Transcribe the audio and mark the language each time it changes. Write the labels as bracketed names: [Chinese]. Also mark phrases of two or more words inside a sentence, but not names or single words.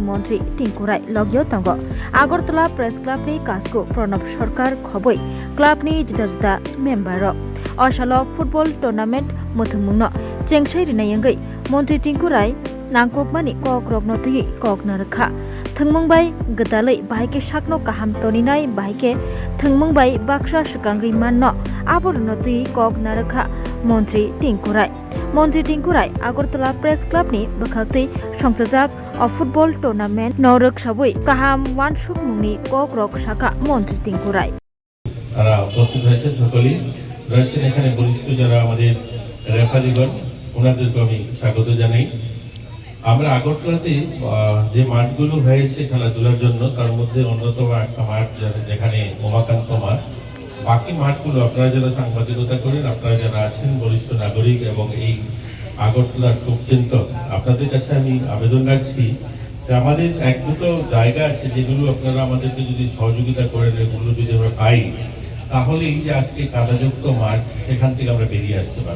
[Kok Borok] मन्त्रि टिंकुराय लगियो तंगो আগরতলা [English] press clubni [Kok Borok] कासको प्रणब सरकार खबै क्लाबनि जुदा-जुदा मेम्बार असालो [English] football tournament [Kok Borok] मोथंमुंनो चेंगसाइ रिनायंगै मन्त्रि टिंकुराय नांगकमानि कक रगनथुइ कक नरखा थंमंबाय गदालै बाहायके साकनो काहाम तनिनाय बाहायके थंमंबाय बाक्सा सकांगै माननो आबरनथुइ कक नरखा मन्त्रि टिंकुराय আগরতলা [English] press clubni [Kok Borok] बखाक्तै संसाजाक [English] football tournament [Kok Borok] नरक सबुइ काहाम वानसुक मुंनि कक रग साका मन्त्रि टिंकुराय [Bangla] তারা উপস্থিত হয়েছেন সকলেই রয়েছেন এখানে বরিষ্ঠ যারা আমাদের রেফারিগণ ওনাদেরকে আমি স্বাগত জানাই। আমরা আগরতলাতে যে মাঠগুলো হয়েছে খেলাধুলার জন্য তার মধ্যে অন্যতম একটা মাঠ যেখানে উমাকান্ত মাঠ, বাকি মাঠগুলো আপনারা যারা সাংবাদিকতা করেন, আপনারা যারা আছেন বরিষ্ঠ নাগরিক এবং এই আগরতলার শুভচিন্তক, আপনাদের কাছে আমি আবেদন রাখছি যে আমাদের এক দুটো জায়গা আছে যেগুলো আপনারা আমাদেরকে যদি সহযোগিতা করেন, এগুলো যদি আমরা পাই তাহলে এই যে আজকে কাদাযুক্ত মাঠ সেখান থেকে আমরা বেরিয়ে আসতে পারবো।